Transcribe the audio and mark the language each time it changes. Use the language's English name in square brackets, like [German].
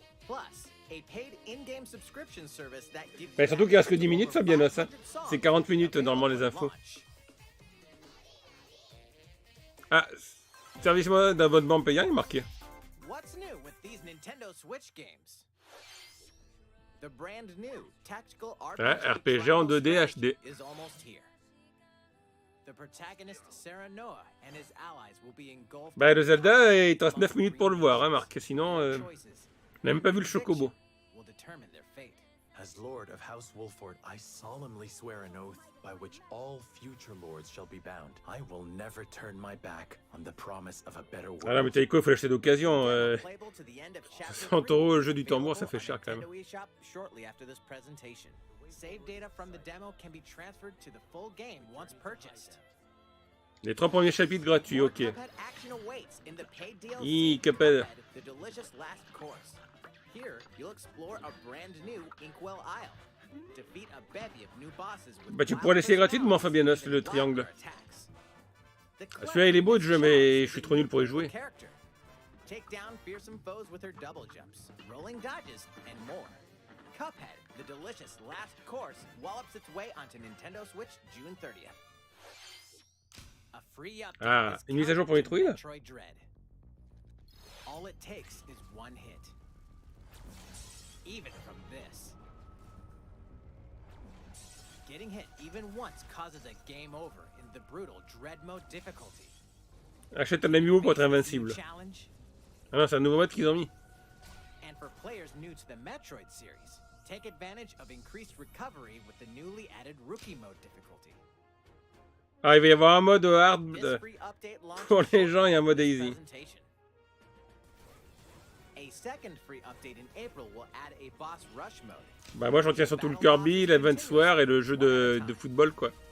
[English] Plus, a paid in-game subscription service that gives [French] Mais surtout qu'il reste que 10 minutes, Fabianos. Hein. C'est 40 minutes normalement les infos. Ah, service mode d'abonnement payant, il est marqué. [English] What's new with these Nintendo Switch games? The brand new tactical [French] RPG en 2D HD. [English] is almost here. The protagonist Sarah Noah and his allies will be engulfed. [French] Bah, le Zelda, il te reste 9 minutes pour le voir, hein, Marc. Sinon, on n'a même pas vu le chocobo. [English] Will determine their fate. As Lord of House Wolford, I solemnly swear an oath by which all future lords shall be bound. I will never turn my back on the promise of a better world. [French] Ah là, mais Taiko, il faut l'acheter d'occasion. 60 € le jeu du tambour, ça fait cher quand même. [English] Shortly after this presentation. Save data from the demo can be transferred to the full game once purchased. [French] Les 3 premiers chapitres gratuits, ok. Hi, Cuphead. [English] The delicious last course. Here, you'll explore a brand new Inkwell Isle. Defeat a bevy of new bosses with [French] Bah, tu pourrais laisser gratuitement, Fabianos, le triangle. Celui-là, il est beau, le jeu, mais je suis trop nul pour y jouer. [English] Take down fearsome foes with her double jumps, rolling dodges, and more. Cuphead, the delicious last course, wallops its way onto Nintendo Switch June 30th. A free update [French] Ah, une mise à jour pour Metroid? [English] Metroid Dread. All it takes is one hit. Even from this. Getting hit even once causes a game over in the brutal Dread mode difficulty. [French] Achète un amiibo pour être invincible. Ah non, c'est un nouveau mode qu'ils ont mis. [English] And for players new to the Metroid series, take advantage of increased recovery with the newly added Rookie mode difficulty. [French] Ah, il va y avoir un mode hard [English] This free update [French] pour les [English] launches [French] gens et un mode [English] this [French] easy. [English] presentation. A second free update in April will add a boss rush mode. [French] Bah moi, j'en tiens surtout le Kirby, l'Advance et le jeu de football, quoi.